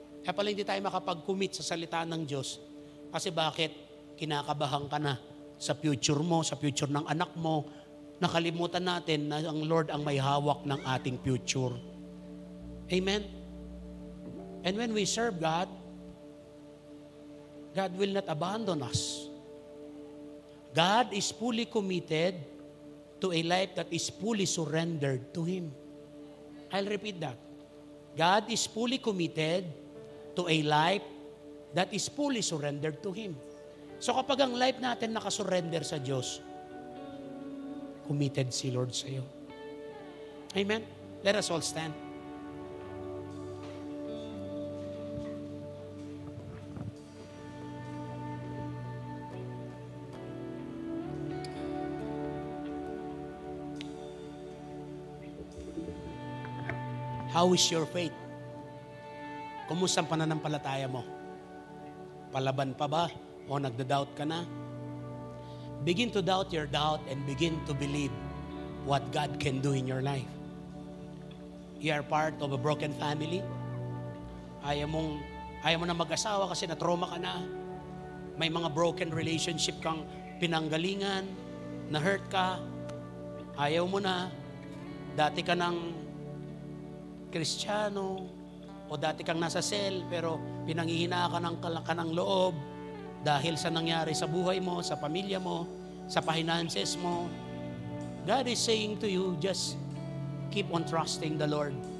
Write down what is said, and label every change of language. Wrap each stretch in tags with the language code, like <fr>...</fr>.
<tl>Kaya pala hindi tayo makapag-commit sa salita ng Diyos. Kasi bakit? Kinakabahan ka na sa future mo, sa future ng anak mo. Nakalimutan natin na ang Lord ang may hawak ng ating future. Amen?</tl> <en>And when we serve God, God will not abandon us. God is fully committed to a life that is fully surrendered to Him. I'll repeat that. God is fully committed to a life that is fully surrendered to Him.</en> <tl>So kapag ang life natin nakasurrender sa Diyos, committed si Lord sa iyo. Amen?</tl> <en>Let us all stand. How is your faith?</en> <tl>Kumusta ang pananampalataya mo? Palaban pa ba? O nagda-doubt ka na?</tl> <en>Begin to doubt your doubt and begin to believe what God can do in your life. You are part of a broken family.</en> <tl>Ayaw mo na mag-asawa kasi na-trauma ka na. May mga broken relationship kang pinanggalingan, na-hurt ka. Ayaw mo na. Dati ka ng Kristiyano o dati kang nasa cell pero pinanghihina ka ng loob dahil sa nangyari sa buhay mo, sa pamilya mo, sa finances mo.</tl> <en>God is saying to you, just keep on trusting the Lord.</en>